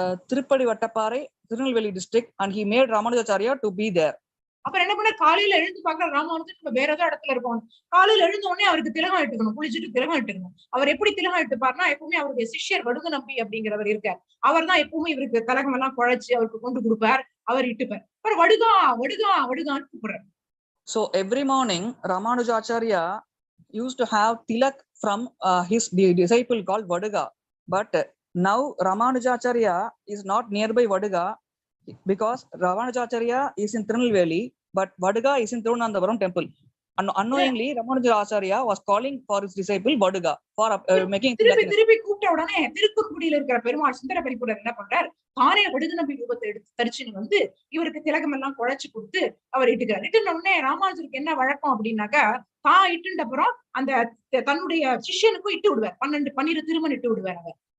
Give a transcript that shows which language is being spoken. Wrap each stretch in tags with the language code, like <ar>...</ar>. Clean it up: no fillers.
<en>Tirupadivattaparai, Tirunelveli district, and he made Ramanujacharya to be there.</en> <ta>அப்புறம் என்ன பண்ண, காலையில எழுந்து பாக்குற ராமானுஜர் நம்ம வேற ஏதோ இடத்துல இருக்கோம். காலையில எழுந்த உடனே அவருக்கு திலகம் இட்டுக்கணும், குளிச்சுட்டு திலகம் இட்டுக்கணும். அவர் எப்படி திலகம் இட்டுப்பாருன்னா, எப்பவுமே அவருடைய சிஷ்யர் வடுகு நம்பி அப்படிங்கிறவர் இருக்கார். அவர் தான் எப்பவுமே இவருக்கு திலகம் எல்லாம் குழைச்சு அவருக்கு கொண்டு கொடுப்பார், அவர் இட்டுப்பார். அப்புறம் வடுகா வடுகா வடுகான்னு கூப்பிடுறாரு.</ta> <en>So every morning Ramanujacharya used to have tilak from his disciple called Vaduga. But now Ramanujacharya is not nearby Vaduga because Ramanujacharya is in Tirunelveli, but Vaduga is in Tirunandapuram temple. And unknowingly Ramanujacharya was calling for his disciple Vaduga for making</en> <ta>திருப்பி கூப்பிட்ட உடனே திருக்குறுங்குடியில இருக்கிற பெருமாள் சுந்தரபரிபுரர் என்ன பண்றார், தானே வடுகு நம்பி ரூபத்தை எடுத்து தரிச்சுன்னு வந்து இவருக்கு திலகம் எல்லாம் குழைச்சு கொடுத்து அவர் இட்டுக்கிறார். இட்டுன உடனே ராமானுஜருக்கு என்ன வழக்கம் அப்படின்னாக்கா, தான் இட்டுண்ட அப்புறம் அந்த தன்னுடைய சிஷ்யனுக்கும் இட்டு விடுவார், 12 திருமணம் இட்டு விடுவார் அவர்.</ta>